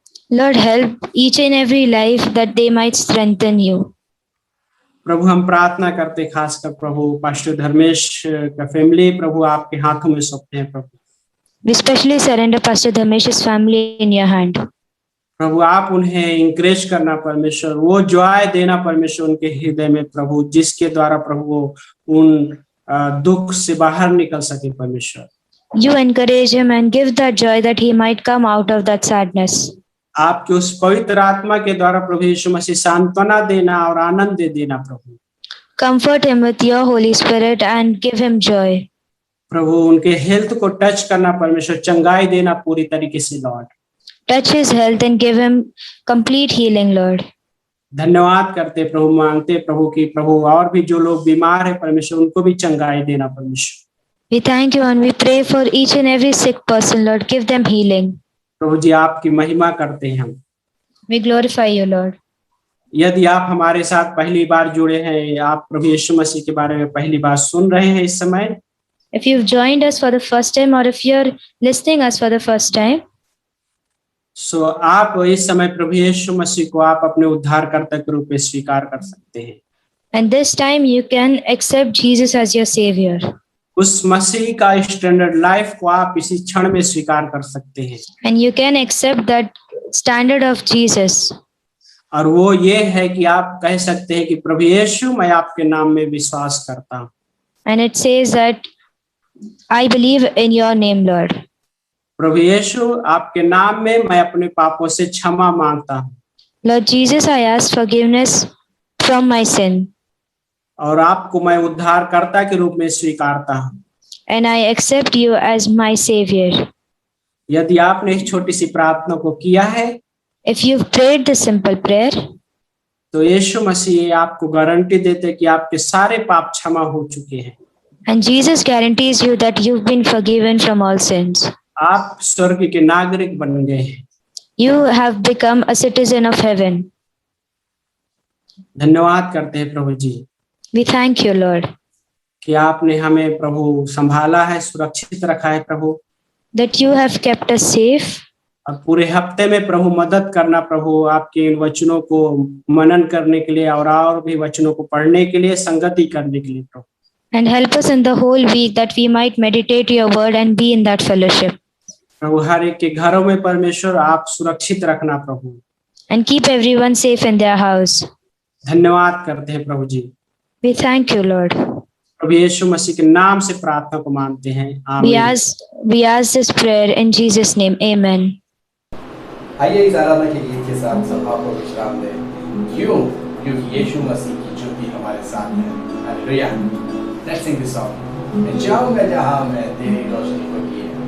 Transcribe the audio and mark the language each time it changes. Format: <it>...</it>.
<en>Lord, help each and every life that they might strengthen you.</en> <hi>प्रभु हम प्रार्थना करते खासकर प्रभु पास्टर धर्मेश का फैमिली प्रभु आपके हाथों में सौंपते हैं प्रभु।</hi> <en>We especially surrender Pastor Dhamesh's family in your hand.</en> <hi>प्रभु आप उन्हें इंकरेज करना परमेश्वर, वो जॉय देना परमेश्वर उनके हृदय में प्रभु, जिसके द्वारा प्रभु वो उन दुख से बाहर निकल सके परमेश्वर।</hi> <en>You encourage him and give that joy that he might come out of that sadness.</en> <hi>आपके उस पवित्र आत्मा के द्वारा प्रभु यीशु मसीह सांत्वना देना और आनंद दे देना प्रभु।</hi> <en>Comfort him with your Holy Spirit and give him joy.</en> <hi>प्रभु उनके हेल्थ को टच करना परमेश्वर, चंगाई देना पूरी तरीके से Lord.</hi> <en>Touch his health and give him complete healing, Lord.</en> <hi>धन्यवाद करते प्रभु, मांगते प्रभु की प्रभु और भी जो लोग बीमार है परमेश्वर उनको भी चंगाई देना परमेश्वर।</hi> <en>We thank you and we pray for each and every sick person, Lord. Give them healing.</en> <hi>प्रभु जी आपकी महिमा करते हैं हम।</hi> <en>We glorify you, Lord.</en> <hi>यदि आप हमारे साथ पहली बार जुड़े हैं, आप प्रभु यीशु मसीह के बारे में पहली बार सुन रहे हैं इस समय,</hi> <en>If you've joined us for the first time or if you're listening us for the first time,</en> <hi>सो आप इस समय प्रभु यीशु मसीह को आप अपने उद्धारकर्ता के रूप में स्वीकार कर सकते हैं।</hi> <en>and this time you can accept Jesus as your Savior.</en> <hi>उस मसीह का स्टैंडर्ड लाइफ को आप इसी क्षण में स्वीकार कर सकते हैं।</hi> <en>And you can accept that standard of Jesus.</en> <hi>और वो ये है कि आप कह सकते हैं कि प्रभु यीशु मैं आपके नाम में विश्वास करता हूँ।</hi> <en>And it says that I believe in your name, Lord.</en> <hi>प्रभु यीशु आपके नाम में मैं अपने पापों से क्षमा मांगता हूँ।</hi> <en>Lord Jesus, I ask forgiveness from my sin.</en> <hi>और आपको मैं उद्धारकर्ता के रूप में स्वीकारता हूँ।</hi> <en>And I accept you as my Savior.</en> <hi>यदि आपने इस छोटी सी प्रार्थना को किया है,</hi> <en>If you've prayed the simple prayer,</en> <hi>तो यीशु मसीह आपको गारंटी देते कि आपके सारे पाप क्षमा हो चुके हैं।</hi> <en>and Jesus guarantees you that you've been forgiven from all sins.</en> <hi>आप स्वर्ग के नागरिक बन गए हैं।</hi> <en>You have become a citizen of heaven.</en> <hi>धन्यवाद करते हैं प्रभु जी</hi> <en>We thank you, Lord,</en> <hi>कि आपने हमें प्रभु संभाला है, सुरक्षित रखा है प्रभु,</hi> <en>that you have kept us safe.</en> <hi>और पूरे हफ्ते में प्रभु मदद करना प्रभु, आपके इन वचनों को मनन करने के लिए और भी वचनों को पढ़ने के लिए, संगति करने के लिए प्रभु।</hi> <en>And help us in the whole week that we might meditate your word and be in that fellowship.</en> <hi>प्रभु हर एक के घरों में परमेश्वर आप सुरक्षित रखना प्रभु,</hi> <en>And keep everyone safe in their house.</en> <hi>धन्यवाद करते हैं प्रभु जी।</hi> <en>We thank you, Lord.</en> <hi>प्रभु यीशु मसीह के नाम से प्रार्थना को मानते हैं,</hi> <en>We</en> <hi>आमीन।</hi> <en>ask this prayer in Jesus' name. Amen.</en> <hi>आइए इस आराधना के गीत के साथ सभा को विश्राम दें। क्यों? क्योंकि यीशु मसीह की ज्योति हमारे साथ है।</hi> <en>Hallelujah. Let's sing this song.</en> <hi>मैं जाऊंगा जहां मैं तेरी रोशनी को किए।</hi>